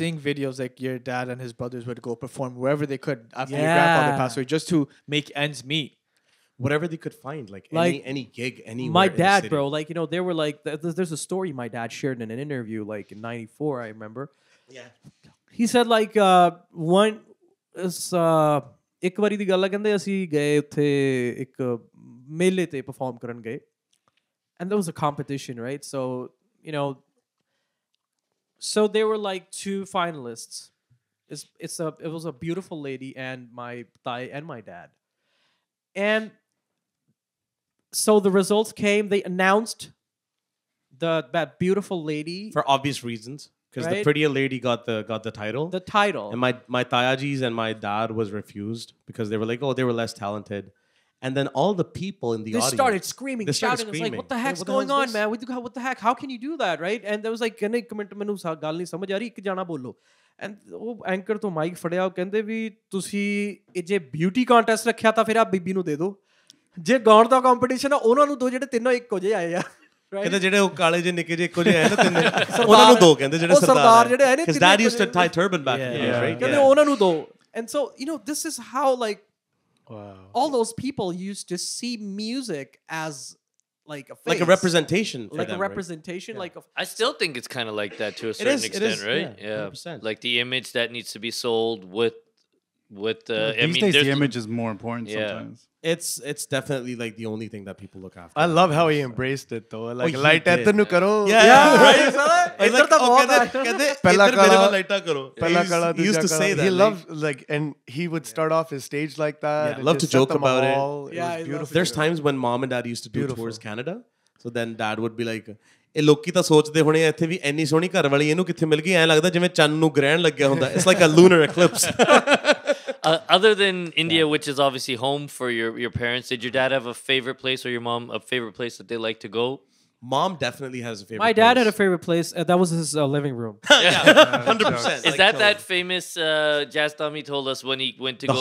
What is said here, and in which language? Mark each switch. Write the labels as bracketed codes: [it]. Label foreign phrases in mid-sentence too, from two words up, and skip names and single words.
[en] seeing videos like your dad and his brothers would go perform wherever they could after your Yeah. grandfather passed away just to make ends meet. Whatever they could find, like, Like, any gig, anywhere. My in the dad, city. bro, like they were like, there's a story my dad shared in an interview like in '94. I remember. Yeah. He said like one is [pa] ਇੱਕ ਵਾਰੀ ਦੀ ਗੱਲ ਹੈ ਕਹਿੰਦੇ ਅਸੀਂ ਗਏ ਉੱਥੇ ਇੱਕ ਮੇਲੇ ਤੇ perform ਕਰਨ ਗਏ, [en] and there was a competition, right? So so there were like 2 finalists. It was a beautiful lady and my thai and my dad, and so the results came. They announced that beautiful lady For obvious reasons, because the Right? prettier lady got the title. the title. And my Tayajis and my dad was refused because they were like, oh, they were less talented. And then all the people in the They audience started screaming, they started shouting. It was like, screaming. what the Hey, heck's what the hell going is on, this? man? What the heck? How can you do that, right? And there was like, [pa] ਕਹਿੰਦੇ ਇੱਕ ਮਿੰਟ ਮੈਨੂੰ ਗੱਲ ਨਹੀਂ ਸਮਝ ਆ ਰਹੀ, ਇੱਕ ਜਾਣਾ ਬੋਲੋ. And ਉਹ ਐਂਕਰ ਤੋਂ ਮਾਈਕ ਫੜਿਆ, ਉਹ ਕਹਿੰਦੇ ਵੀ ਤੁਸੀਂ ਇਹ ਜੇ ਬਿਊਟੀ ਕੰਟੈਸਟ ਰੱਖਿਆ ਤਾਂ ਫਿਰ ਆ ਬੀਬੀ ਨੂੰ ਦੇ ਦਿਓ, ਜੇ ਗਾਉਣ ਦਾ ਕੰਪੀਟੀਸ਼ਨ ਆ ਉਹਨਾਂ ਨੂੰ ਦੋ ਜਿਹੜੇ ਤਿੰਨੋਂ ਇੱਕੋ ਜਿਹੇ ਆਏ ਆ. ਕਹਿੰਦੇ ਜਿਹੜੇ ਉਹ ਕਾਲੇ ਜਿਹੇ ਨਿੱਕੇ ਜਿਹੇ ਇੱਕੋ ਜਿਹੇ ਆਏ ਨਾ ਤਿੰਨੇ ਉਹਨਾਂ ਨੂੰ ਦੋ ਕਹਿੰਦੇ ਜਿਹੜੇ ਉਹ ਸਰਦਾਰ ਜਿਹੜੇ ਆਏ ਨੇ [en] because [pa] ਤਿੰਨੇ [en] dad [pa] ਇੱਕੋ [en] used to [pa] ਜਿਹੇ. [en] tie turban back in the days, right? [pa] ਕਹਿੰਦੇ ਉਹਨਾਂ ਨੂੰ ਦੋ. [en] And so this is how like all those people used to see music as like a face. Like a representation for like them, a right? representation, like a I still think it's kind of like that to a It certain is, extent, right? yeah, 100%. Like the image that needs to be sold with I These mean, days, there's the image is more important Yeah. sometimes. It's definitely like the only thing that people look after. I love how he embraced it though. Like he light did. [pa] ਐਟ ਨੂੰ ਕਰੋ. [en] Yeah, right. [pa] ਇੱਧਰ ਤਾਂ ਬਹੁਤ ਆ. ਕਹਿੰਦੇ ਪਹਿਲਾਂ ਇੱਧਰ ਮੇਰੇ ਕਾਲਾ- ਵੱਲ ਲਾਈਟਾਂ ਕਰੋ. ਪਹਿਲਾਂ ਕਾਲਾ, [en] He used to say that. He like, loved like, and he would start off his stage like that. Yeah, and love just to set joke the about it. mahal. Yeah, was I love beautiful. it. There's times when mom and dad used to do Beautiful. tours Canada. So then dad would be like, [pa] ਇਹ ਲੋਕੀ ਤਾਂ ਸੋਚਦੇ ਹੋਣੇ ਆ ਇੱਥੇ ਵੀ ਇੰਨੀ ਸੋਹਣੀ ਘਰ ਵਾਲੀ ਇਹਨੂੰ ਕਿੱਥੇ ਮਿਲ ਗਈ, ਐਂ ਲੱਗਦਾ ਜਿਵੇਂ ਚੰਨ ਨੂੰ ਗ੍ਰਹਿਣ ਲੱਗਿਆ ਹੁੰਦਾ. [en] It's like a lunar eclipse. other than India, which is obviously home for your parents, did your dad have a favorite place or your mom a favorite place that they like to go? Mom definitely has a favorite My dad place. had a favorite place. That was his living room. Yeah, 100%. Is that famous Jazz Tommy told us when he went to